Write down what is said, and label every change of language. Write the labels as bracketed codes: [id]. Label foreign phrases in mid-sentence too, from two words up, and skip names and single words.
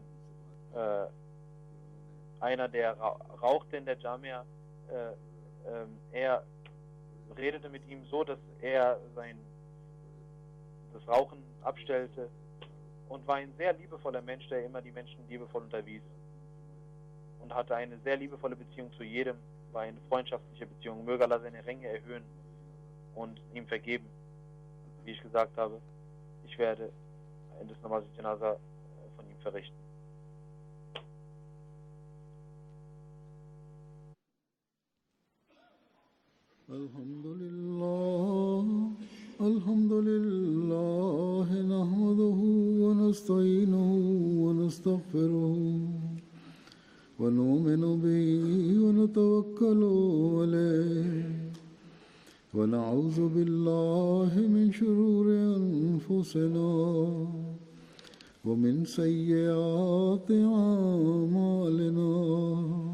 [de] einer, der rauchte in der Jamia, er redete mit ihm so, dass er das Rauchen abstellte und war ein sehr liebevoller Mensch, der immer die Menschen liebevoll unterwies und hatte eine sehr liebevolle Beziehung zu jedem, war eine freundschaftliche Beziehung. Möge Allah seine Ränge erhöhen und ihm vergeben. Wie ich gesagt habe, ich werde das [ur] نماز جنازہ [de] von ihm verrichten. [ar] الحمد لله، نحمده ونستعينه و نستغفره ونؤمن به ونتوكل عليه ونعوذ بالله من شرور أنفسنا ومن سيئات أعمالنا.